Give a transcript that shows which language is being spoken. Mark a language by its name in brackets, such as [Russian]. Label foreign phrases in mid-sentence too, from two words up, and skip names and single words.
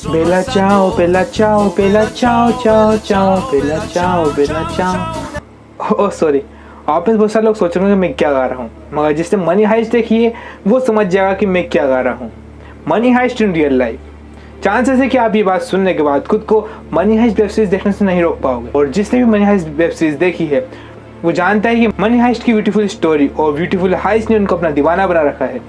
[Italian] Bella ciao, bella ciao, bella ciao, ciao, ciao, bella ciao, bella ciao। [English] oh sorry, [Hindi] आप में बहुत सारे लोग सोच रहे होंगे मैं क्या गा रहा हूँ, मगर जिसने मनी हाइस्ट देखी है वो समझ जाएगा कि मैं क्या गा रहा हूँ। [English] Money Heist in real life. [Hindi] चांसेस है कि आप ये बात सुनने के बाद खुद को मनी हाइस्ट [English] web series [Hindi] देखने से नहीं रोक पाओगे। और जिसने भी मनी हाइस्ट [English] web series [Hindi] देखी है वो जानता है कि मनी हाइस्ट की [English] beautiful story [Hindi] और [English] beautiful heist [Hindi] ने उनको अपना दीवाना बना रखा है।